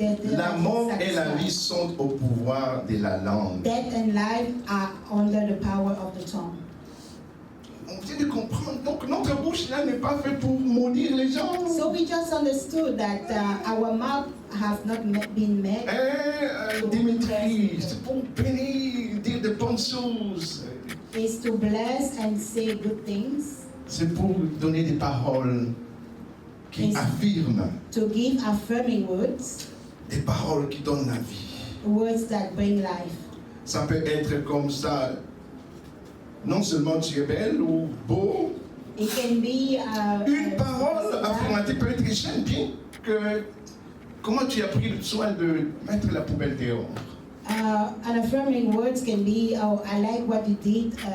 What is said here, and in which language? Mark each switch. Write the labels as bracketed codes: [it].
[fr] La mort et la vie sont au pouvoir de la langue. [en] Death and life are under the power of the tongue. [fr] On vient de comprendre. Donc notre bouche là n'est pas faite pour maudire les gens. [en] So we just understood that our mouth have not been made. [fr] Dimitri, c'est pour bénir, dire de bonnes choses. [en] Is to bless and say good things. [fr] C'est pour donner des paroles qui affirment. [en] To give affirming words. [fr] Des paroles qui donnent la vie. [en] Words that bring life. [fr] Ça peut être comme ça. Non seulement tu es belle ou beau. [en] It can be [fr] une parole affirmative peut être j'aime bien que comment tu as pris le soin de mettre la poubelle dehors. [en] An affirming words can be, oh, I like what you did.